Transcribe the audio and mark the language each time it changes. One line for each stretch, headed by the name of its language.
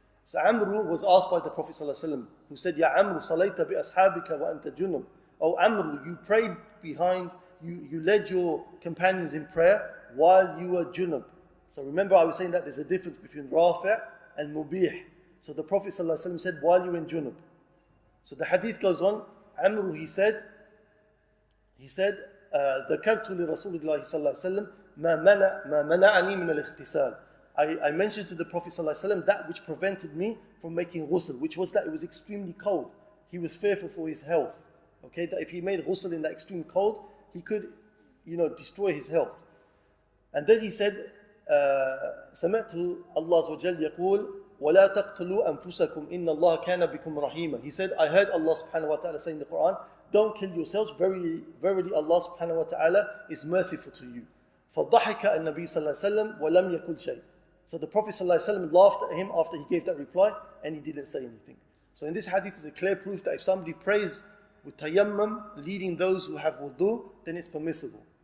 English: So Amr was asked by the Prophet ﷺ, who said,
Arabic: Ya Amr, salayta bi ashabika wa anta junub.
English: Oh Amr, you prayed behind, you led your companions in prayer while you were junub. So remember I was saying that there's a difference between rafi' and mubih. So the Prophet ﷺ said, while you're in junub. So the hadith goes on, Amr, he said,
Arabic: ذكرت لرسول الله صلى الله عليه وسلم ما منعني من الاغتسال.
English: I mentioned to the Prophet صلى الله عليه وسلم that which prevented me from making ghusl, which was that it was extremely cold. He was fearful for his health. Okay, that if he made ghusl in that extreme cold, he could, destroy his health. And then he said,
Arabic: سمعت الله عز وجل يقول ولا تقتلوا أنفسكم إن الله كان بكم رحيما.
English: He said, I heard Allah subhanahu wa ta'ala say in the Quran, don't kill yourselves, verily Allah subhanahu wa ta'ala is merciful to you.
Arabic: فضحك النبي صلى الله عليه وسلم ولم يقل شيء.
English: So the Prophet ﷺ laughed at him after he gave that reply, and he didn't say anything. So in this hadith is a clear proof that if somebody prays with tayammum, leading those who have wudu, then it's permissible.